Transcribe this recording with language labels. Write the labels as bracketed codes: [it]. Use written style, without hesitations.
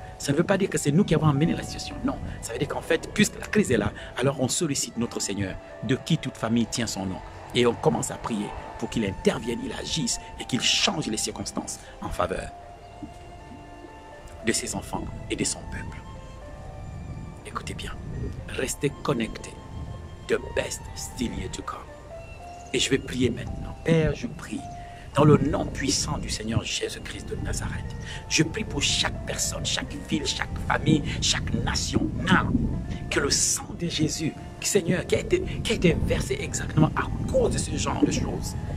[fr] Ça ne veut pas dire que c'est nous qui avons amené la situation. Non, ça veut dire qu'en fait, puisque la crise est là, alors on sollicite notre Seigneur, de qui toute famille tient son nom. Et on commence à prier pour qu'il intervienne, il agisse et qu'il change les circonstances en faveur de ses enfants et de son peuple. Écoutez bien, restez connectés. [en] The best still yet to come. [fr] Et je vais prier maintenant. Père, je prie dans le nom puissant du Seigneur Jésus-Christ de Nazareth. Je prie pour chaque personne, chaque ville, chaque famille, chaque nation. Que le sang de Jésus Seigneur, qui a été versé exactement à cause de ce genre de choses.